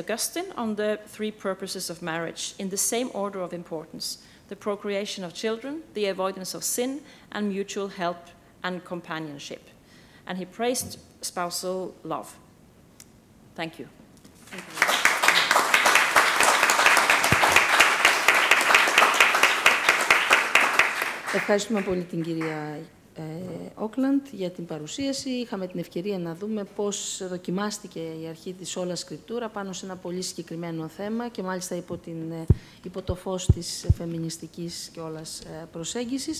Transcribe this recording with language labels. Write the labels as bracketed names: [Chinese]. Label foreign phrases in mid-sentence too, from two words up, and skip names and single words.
[English] Augustine on the three purposes of marriage in the same order of importance: the procreation of children, the avoidance of sin, and mutual help and companionship. And he praised spousal love. Thank you. Thank you. [Greek] Ευχαριστούμε πολύ την κυρία Økland για την παρουσίαση. Είχαμε την ευκαιρία να δούμε πώς δοκιμάστηκε η αρχή της Sola Scriptura πάνω σε ένα πολύ συγκεκριμένο θέμα και μάλιστα υπό το φως της φεμινιστικής και όλας προσέγγισης.